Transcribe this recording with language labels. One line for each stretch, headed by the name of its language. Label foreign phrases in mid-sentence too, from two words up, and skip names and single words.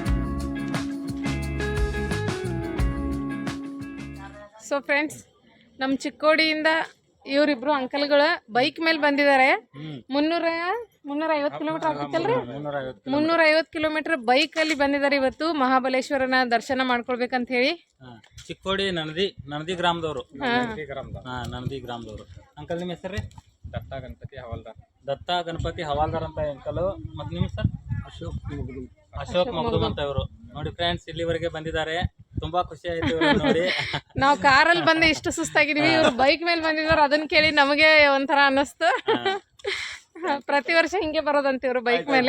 English: so friends,
Kannada: ನಮ್ಮ ಚಿಕ್ಕೋಡಿಯಿಂದ ಇವರಿಬ್ರು ಅಂಕಲ್ಗಳು ಬೈಕ್ ಮೇಲೆ ಬಂದಿದ್ದಾರೆ. 350 ಕಿಲೋಮೀಟರ್ ಆಗ್ತಿತ್ತಲ್ರಿ, 350 ಕಿಲೋಮೀಟರ್ ಬೈಕಲ್ಲಿ ಬಂದಿದ್ದಾರೆ ಇವತ್ತು ಮಹಾಬಲೇಶ್ವರನ ದರ್ಶನ ಮಾಡ್ಕೊಳ್ಬೇಕಂತ ಹೇಳಿ. ಚಿಕ್ಕೋಡಿ ನಣದಿ ಗ್ರಾಮದವರು. ನಣದಿ ಗ್ರಾಮದವರು. ಅಂಕಲ್, ನಿಮ್ಮ ಹೆಸರು ರೀ? दत्ता गणपती हवालदार. ದತ್ತಾ ಗಣಪತಿ ಹವಾಲ್ದಾರ್ ಅಂತ ಅಂಕಲು. ಮತ್ತು ನಿಮ್ಮ ಸರ್? ಅಶೋಕ್ ಮಗದುಮ್ ಅಂತ ಇವರು. ನೋಡಿ ಫ್ರೆಂಡ್ಸ್, ಇಲ್ಲಿವರೆಗೆ ಬಂದಿದ್ದಾರೆ. ತುಂಬಾ ಖುಷಿ ಆಯ್ತು ನೋಡಿ. ನಾವು ಕಾರಲ್ಲಿ ಬಂದು ಇಷ್ಟು ಸುಸ್ತಾಗಿದೀವಿ, ಇವರು ಬೈಕ್ ಮೇಲೆ ಬಂದಿದ್ದಾರೆ. ಅದನ್ನ ಕೇಳಿ ನಮಗೆ ಒಂಥರ ಅನ್ನಿಸ್ತು. ಪ್ರತಿ ವರ್ಷ ಹಿಂಗೆ ಬರೋದಂತ ಇವರು ಬೈಕ್ ಮೇಲೆ.